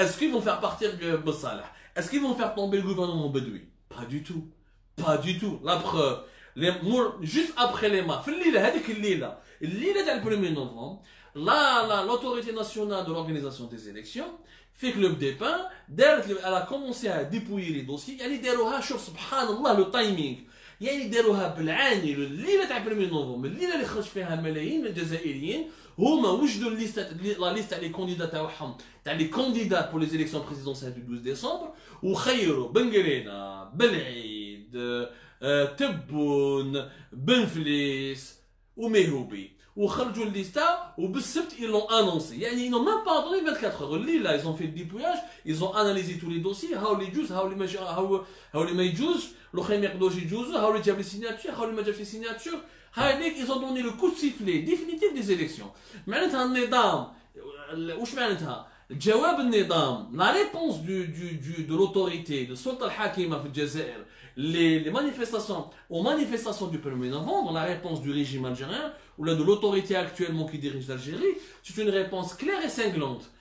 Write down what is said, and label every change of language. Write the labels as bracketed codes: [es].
[fr] Est-ce qu'ils vont faire partir Ben Salah? Est-ce qu'ils vont faire tomber le gouvernement bedoui? Pas du tout. Pas du tout. La preuve, juste après les marches, [ar] الليلة تاع [fr] 1er novembre, l'autorité nationale de l'organisation des élections fait que le départ, elle a commencé à dépouiller les dossiers. [ar] يعني داروها شوف سبحان الله لو تايمينغ، يعني داروها بالعاني الليلة تاع 1er novembre، الليلة اللي خرج فيها ملايين من الجزائريين هما وجدوا [fr] la liste [ar] تاع [fr] les candidats تاعهم تاع les candidats pour les élections présidentielles du 12 décembre، [ar] وخيروا بن قرينة، بالعيد، تبون، بنفليس وميهوبي، وخرجوا الليستا وبالسبت [fr] ils l'ont annoncé. يعني ils n'ont même pas attendu 24 heures. [ar] الليلة [fr] ils ont fait le dépouillage, ils ont analysé tous les dossiers، [ar] هاو اللي يجوز، هاو اللي ما يجوزش، الاخرين ما يقدروش يجوزوا، هاو اللي جاب لي سيناتور، هاو اللي ما جابش لي سيناتور. [fr] هاذيك ils ont donné le coup de sifflet définitif des élections. [ar] معناتها النظام واش معناتها؟ الجواب النظام، [fr] la réponse de l'autorité de [ar] السلطة الحاكمة في الجزائر [fr] les manifestations, aux manifestations du 1er novembre, la réponse du régime algérien ou là de l'autorité actuellement qui dirige l'Algérie, c'est une réponse claire et cinglante.